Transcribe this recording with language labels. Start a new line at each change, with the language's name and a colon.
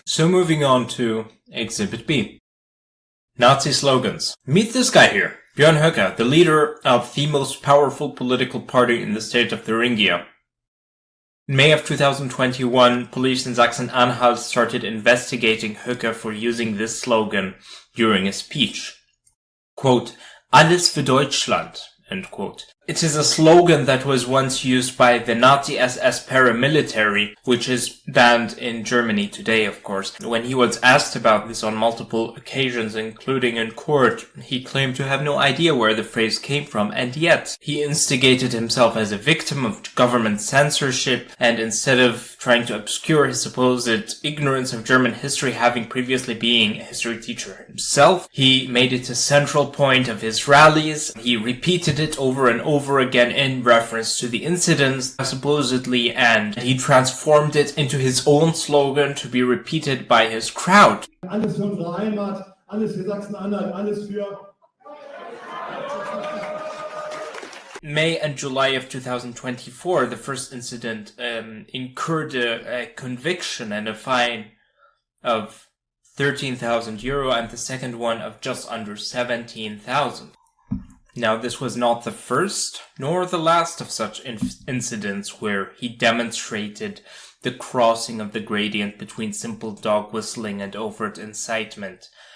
English: So moving on to Exhibit B. Nazi slogans. Meet this guy here. Björn Höcke, the leader of the most powerful political party in the state of Thuringia. In May of 2021, police in Sachsen-Anhalt started investigating Höcke for using this slogan during a speech. Quote,
German: Alles für Deutschland,
English: end quote. It is a slogan that was once used by the Nazi SS paramilitary, which is banned in Germany today, of course. When he was asked about this on multiple occasions, including in court, he claimed to have no idea where the phrase came from, and yet he instigated himself as a victim of government censorship, and instead of trying to obscure his supposed ignorance of German history, having previously been a history teacher himself, he made it a central point of his rallies. He repeated it over and over again in reference to the incidents, supposedly, and he transformed it into his own slogan to be repeated by his crowd.
German: Alles für unsere Heimat, alles für Sachsen-Anhalt, alles für...
English: May and July of 2024, the first incident incurred a conviction and a fine of €13,000 and the second one of just under 17,000. Now, this was not the first nor the last of such incidents where he demonstrated the crossing of the gradient between simple dog whistling and overt incitement.